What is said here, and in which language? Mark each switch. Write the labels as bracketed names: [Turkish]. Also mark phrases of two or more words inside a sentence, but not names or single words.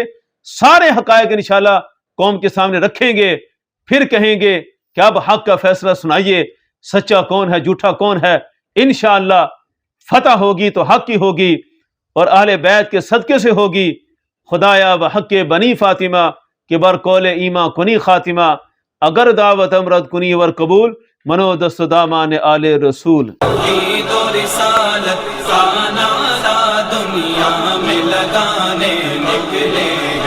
[Urdu] سارے حقائق انشاءاللہ قوم کے سامنے رکھیں گے، پھر کہیں گے کہ اب حق کا فیصلہ سنائیے، سچا کون ہے، جھوٹا کون ہے۔ انشاءاللہ فتح ہوگی تو حق کی ہوگی، اور اہل بیت کے صدقے سے ہوگی۔ [Persian] خدایا بحق بنی فاطمہ کہ بر قول ایماں کنی خاتمہ، اگر دعوت امرد کنی ور قبول، منو دست دامان آل رسول۔ [Urdu] عید و رسالت کا نعرہ دنیا میں لگانے نکلے